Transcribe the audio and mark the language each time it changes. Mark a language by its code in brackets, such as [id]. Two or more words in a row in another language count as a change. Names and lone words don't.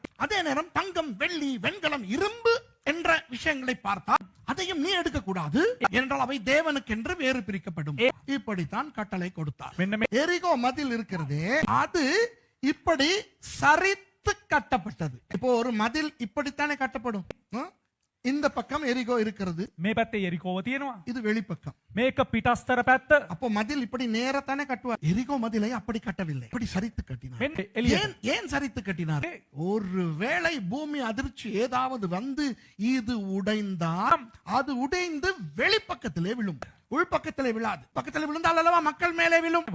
[ta] அதே நேரம் தங்கம், வெள்ளி, வெண்கலம், இரும்பு என்ற விஷயங்களை பார்த்தால் அதையும் நீ எடுக்க கூடாது என்றால் அவை தேவனுக்கு என்று வேறு பிரிக்கப்படும். இப்படித்தான் கட்டளை கொடுத்தார். எரிகோ மதில் இருக்கிறதே, அது இப்படி சரித்து கட்டப்பட்டது. இப்போ ஒரு மதில் இப்படித்தானே கட்டப்படும். இந்த பக்கம் எரிகோ இருக்கிறது, [si] මේ පැත්තේ එරිකෝව තියෙනවා, [ta] இது வெளிப்பக்கம். [si] මේක පිටස්තර පැත්ත. [ta] அப்போ மதில் இப்படி நேரத்தானே கட்டுவார். எரிகோ மதிலை அப்படி கட்டவில்லை, இப்படி சரித்து கட்டினார். ஏன் சரித்து கட்டினார்? ஒருவேளை பூமி அதிர்ச்சி ஏதாவது வந்து இது உடைந்தால் அது உடைந்து வெளிப்பக்கத்திலே விழும், உள்பக்கத்திலே விழாது. பக்கத்திலே விழுந்தால் அல்லவா மக்கள் மேலே விழும்.